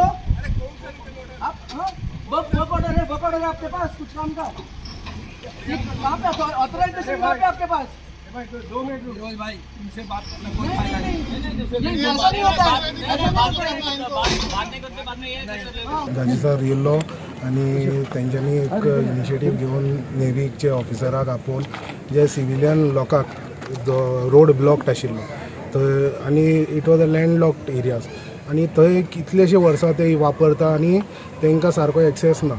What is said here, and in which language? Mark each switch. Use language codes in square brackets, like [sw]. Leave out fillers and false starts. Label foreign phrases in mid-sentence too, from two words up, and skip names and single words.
[hi] आप [en] work order [hi] है आपके पास कुछ काम का? कहाँ पे ऑथराइजेशन कहाँ पे आपके पास? 2 मिनट रुको भाई, इनसे बात करना कोई फायदा नहीं। ऐसा नहीं होता है, ऐसा नहीं। [kok] दाजी सर येल्लो आणि तेंच्यांनी एक इनिशिएटीव घेवन नेवीचे ऑफिसराक आपोवन जे सिविलियन लोकांक [en] road blocked [kok] आशिल्लो थंय, आनी [en] it was a land locked areas, [kok] आनी थंय कितलेशे वर्सां ते वापरता आनी तांकां सारको एक्सेस ना.